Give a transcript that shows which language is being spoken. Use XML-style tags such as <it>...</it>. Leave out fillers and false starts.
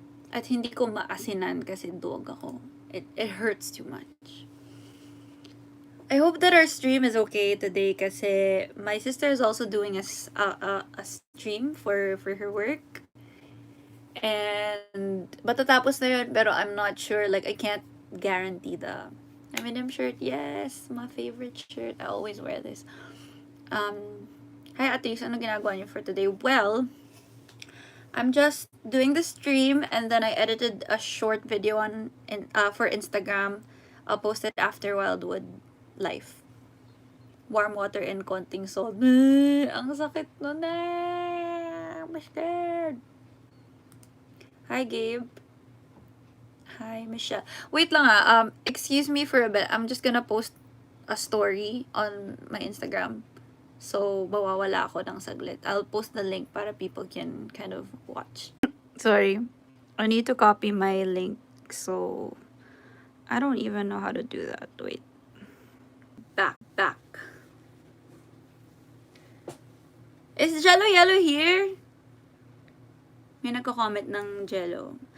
<tl>At hindi ko maasinan kasi duwag ako.</tl> <en>It hurts too much. I hope that our stream is okay today</en> <tl>kasi</tl> <en>my sister is also doing a stream for her work.</en> <tl>And matatapos na yun, pero</tl> <en>I'm not sure. Like, I can't guarantee the M&M shirt. Yes, my favorite shirt. I always wear this. Hi, Atis.</en> <tl>Ano ginagawa niyo</tl> <en>for today? Well, I'm just doing the stream and then I edited a short video for Instagram. I'll post it after Wildwood Life. Warm water and</en> <tl>konting</tl> <en>salt.</en> <tl>Ang sakit nun eh.</tl> <en>I'm scared. Hi, Gabe. Hi, Michelle. Wait</en> <tl>lang</tl> <en>excuse me for a bit. I'm just gonna post a story on my Instagram.</en> <tl>So, mawawala ako ng saglit.</tl> <en>I'll post the link</en> <tl>para</tl> <en>people can kind of watch. Sorry. I need to copy my link. So, I don't even know how to do that. Wait. Back. Is Jello Yellow here?</en> <tl>May nagko-comment ng Jello.</tl>